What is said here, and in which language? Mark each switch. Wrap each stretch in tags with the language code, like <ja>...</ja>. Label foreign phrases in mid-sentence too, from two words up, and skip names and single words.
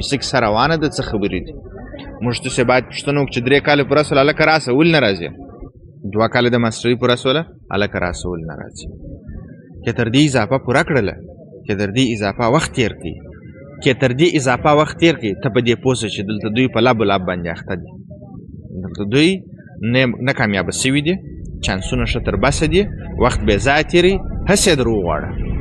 <ps>څه کیسه روانه ده، څه خبرې دي. موږ تاسې باید پوښتنه وکړو چې 3 کاله پوره سول هلکه راسه، ولې نه راځې؟ 2 کاله د ماسټري پوره سوله هلکه راسه، ولې نه راځې؟ که تر دې اضافه پوره کړله، که تر دې اضافه وخت تېر کړي، که تر دې اضافه وخت تېر کړي، ته په دې پوه سه چې دلته دوی په لب و لب باندې اخته دي. دلته دوی نه کامیابه سوي دي، چانسونه ښه تر بسه دي، وخت بې ځایه تېروي، هسې یې در وغواړه.</ps>